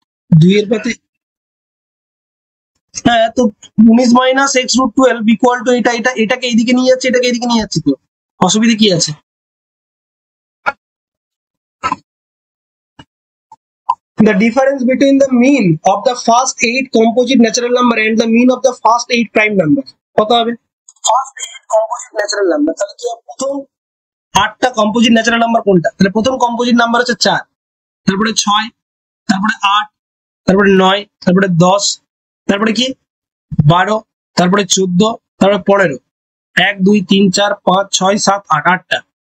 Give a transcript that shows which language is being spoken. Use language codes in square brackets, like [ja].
[bn] 2 এর পাতে, হ্যাঁ, তো 19 minus x root 12 equal to এটাকে এইদিকে নিয়ে যাচ্ছে, এটাকে এইদিকে নিয়ে যাচ্ছি, তো অসুবিধা কি আছে? [en] The difference between the mean of the first 8 composite natural number and the mean of the first 8 prime number [bn] কত হবে? [en] First 8 composite natural number, [bn] তাহলে কি প্রথম 8টা কম্পোজিট ন্যাচারাল নাম্বার কোনটা? তাহলে প্রথম কম্পোজিট নাম্বার হচ্ছে 4, তারপরে 6, তারপরে 8, তারপরে 9, তারপরে 10, তারপরে কি 12, তারপরে 14, তারপরে 15, 1 2 3 4 5 6 7 8, 8টা।